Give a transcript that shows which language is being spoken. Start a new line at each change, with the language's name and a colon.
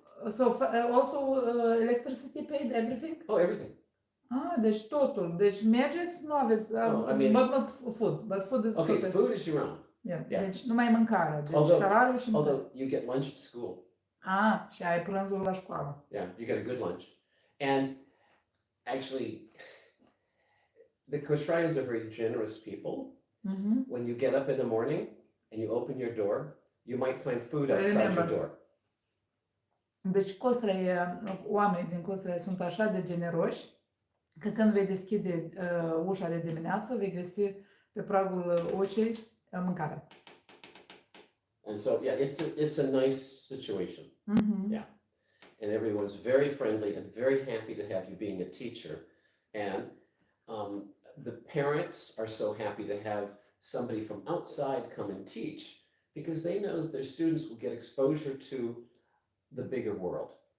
English: So also electricity paid, everything? Oh, everything.
Romanian: Ah, deci totul. Deci mergeți, nu aveți,
English: I mean- but not food, but food is Okay,
Romanian: total.
English: food is your own. Yeah. yeah.
Romanian: Deci numai mâncare, deci
English: Although-
Romanian: salariul și mâncare.
English: Although you get lunch at school.
Romanian: Ah, și ai prânzul la școală.
English: Yeah, you get a good lunch. And actually, the Koshraians are very generous people. When you get up in the morning and you open your door, you might find food outside your Remember. door.
Romanian: Deci oamenii din Cosrea sunt așa de generoși că când vei deschide ușa de dimineață, vei găsi pe pragul ușii mâncare.
English: And so, yeah, it's a nice situation. Yeah. And everyone's very friendly and very happy to have you being a teacher. And the parents are so happy to have somebody from outside come and teach because they know that their students will get exposure to the bigger world.